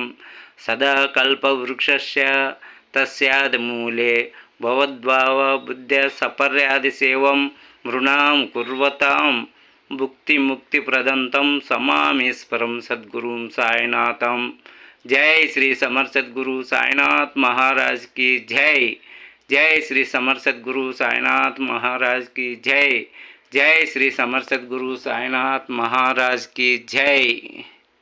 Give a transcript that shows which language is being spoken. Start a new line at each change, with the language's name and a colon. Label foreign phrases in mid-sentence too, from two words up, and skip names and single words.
Sanskrit: సదా కల్పవృక్షస్య తస్యాదిమూలే భవద్భావ బుద్ధ్య సపర్యాదిసేవం మృణాం కుర్వతాం భుక్తిముక్తిప్రదంతం సమామీశ్వరం సద్గురుం సాయినాథం.
Hindi: जय श्री समर्थ सद्गुरु साईनाथ महाराज की जय. जय श्री समर्थ सद्गुरु साईनाथ महाराज की जय. जय श्री समर्थ सद्गुरु साईनाथ महाराज की जय.